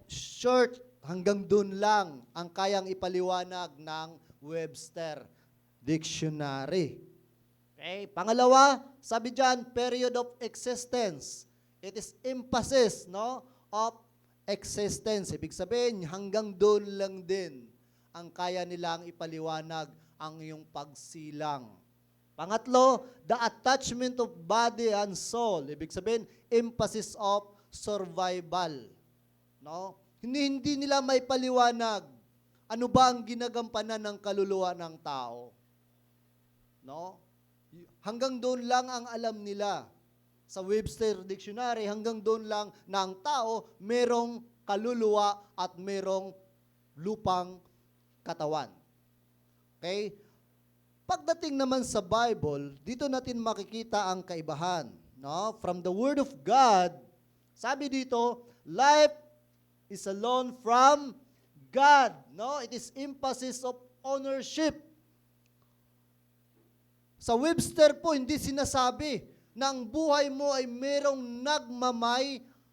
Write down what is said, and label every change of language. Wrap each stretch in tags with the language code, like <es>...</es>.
<tl>Short, hanggang dun lang ang kayang ipaliwanag ng Webster Dictionary. Okay? Pangalawa, sabi dyan,</tl> <en>period of existence. It is emphasis, no, of existence.</en> <tl>Ibig sabihin, hanggang dun lang din ang kaya nilang ipaliwanag ang iyong pagsilang.</tl> <en>Pangatlo, the attachment of body and soul.</en> <tl>Ibig sabihin,</tl> <en>emphasis of survival. No?</en> <tl>Hindi nila may paliwanag ano ba ang ginagampanan ng kaluluwa ng tao. No? Hanggang doon lang ang alam nila. Sa Webster Dictionary, hanggang doon lang na ang tao merong kaluluwa at merong lupang katawan. Okay? Pagdating naman sa Bible, dito natin makikita ang kaibahan. No?</tl> <en>From the Word of God,</en> <tl>sabi dito,</tl> <en>life is a loan from God. No? It is emphasis of ownership.</en> <tl>Sa Webster po, hindi sinasabi na ang buhay mo ay merong nagmamay-ari.</tl>